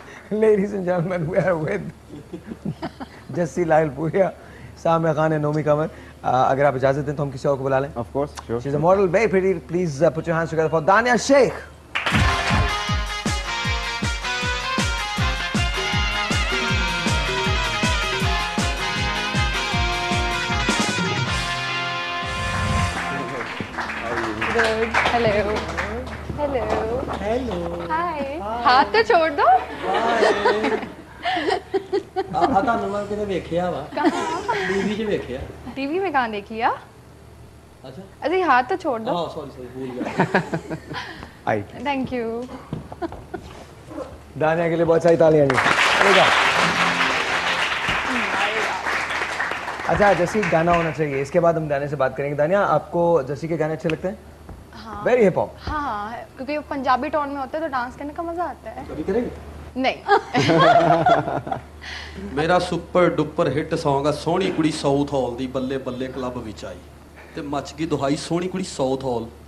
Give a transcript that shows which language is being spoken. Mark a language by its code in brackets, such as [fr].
[en] Ladies and gentlemen, we are with Jassi Lail Puria, Samiya Khan and Nomi Qamar. [hi] अगर आप इजाजत दें तो हम किसी और को बुला लें. [en] Of course, sure. She's a model, very pretty. Please put your hands together for Dania Sheikh. Good. Hello. Hello. Hello. Hi. [hi] हाथ तो छोड़ दो. [pa] ਤੁਹਾਨੂੰ ਮੈਂ ਕਿਤੇ ਵੇਖਿਆ ਵਾ ਟੀਵੀ 'ਚ ਵੇਖਿਆ [hi] टीवी में कहाँ देखी है? अच्छा अरे हाथ तो छोड़ दो. हाँ सॉरी भूल गया आई [en] Thank you. [hi] दानिया के लिए बहुत सारी तालियां जी. चलेगा. अच्छा जैसी गाना होना चाहिए. इसके बाद हम दानिया से बात करेंगे. दानिया आपको जैसी के गाने अच्छे लगते हैं? हाँ. [en] Very hip hop. [hi] हाँ क्योंकि वो पंजाबी टोन में होता है तो डांस करने का मजा आता है. कभी करेंगे नहीं. [pa] ਮੇਰਾ ਸੁਪਰ ਡੁਪਰ ਹਿੱਟ Song ਆ ਸੋਹਣੀ ਕੁੜੀ ਸਾਊਥ ਹਾਲ ਦੀ ਬੱਲੇ ਬੱਲੇ ਕਲੱਬ ਵਿੱਚ ਆਈ ਤੇ ਮੱਚ ਗਈ ਦੁਹਾਈ ਸੋਹਣੀ ਕੁੜੀ ਸਾਊਥ ਹਾਲ.